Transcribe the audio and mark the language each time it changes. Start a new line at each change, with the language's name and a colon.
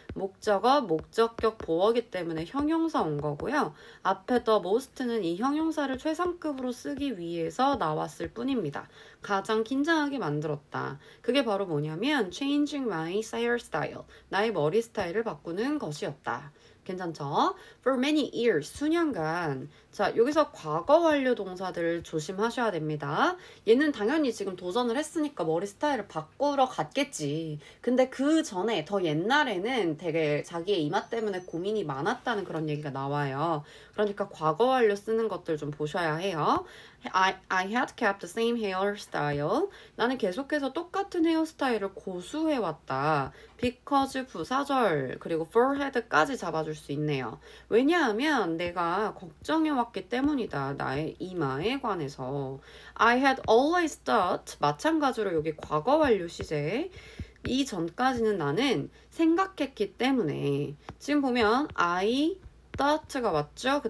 Korean: 목적어, 목적격 보어기 때문에 형용사 온 거고요. 앞에 the most는 이 형용사를 최상급으로 쓰기 위해서 나왔을 뿐입니다. 가장 긴장하게 만들었다. 그게 바로 뭐냐면
English: changing my hairstyle,
Korean: 나의 머리 스타일을 바꾸는 것이었다. 괜찮죠?
English: For many years, 수년간.
Korean: 자, 여기서 과거 완료 동사들 조심하셔야 됩니다. 얘는 당연히 지금 도전을 했으니까 머리 스타일을 바꾸러 갔겠지. 근데 그 전에 더 옛날에는 되게 자기의 이마 때문에 고민이 많았다는 그런 얘기가 나와요. 그러니까 과거 완료 쓰는 것들 좀 보셔야 해요.
English: I had kept the same hairstyle.
Korean: 나는 계속해서 똑같은 헤어스타일을 고수해왔다. because 부사절 그리고 forehead까지 잡아줄 수 있네요. 왜냐하면 내가 걱정해왔기 때문이다. 나의 이마에 관해서.
English: I had always thought
Korean: 마찬가지로 여기 과거 완료 시제 이 전까지는 나는 생각했기 때문에 지금 보면 I thought가 왔죠.